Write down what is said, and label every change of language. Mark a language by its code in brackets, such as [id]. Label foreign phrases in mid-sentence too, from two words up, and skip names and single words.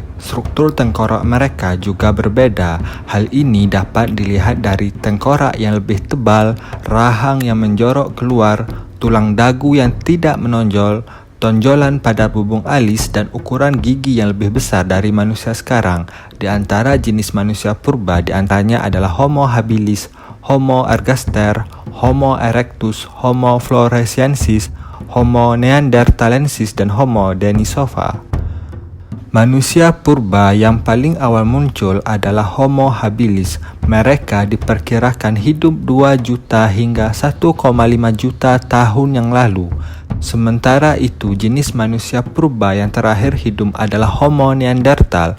[id] Struktur tengkorak mereka juga berbeda. Hal ini dapat dilihat dari tengkorak yang lebih tebal, rahang yang menjorok keluar, tulang dagu yang tidak menonjol, tonjolan pada bubung alis, dan ukuran gigi yang lebih besar dari manusia sekarang. Di antara jenis manusia purba di antaranya adalah Homo habilis, Homo ergaster, Homo erectus, Homo floresiensis, Homo neanderthalensis, dan Homo denisova. Manusia purba yang paling awal muncul adalah Homo habilis. Mereka diperkirakan hidup 2 juta hingga 1,5 juta tahun yang lalu. Sementara itu, jenis manusia purba yang terakhir hidup adalah Homo neanderthal.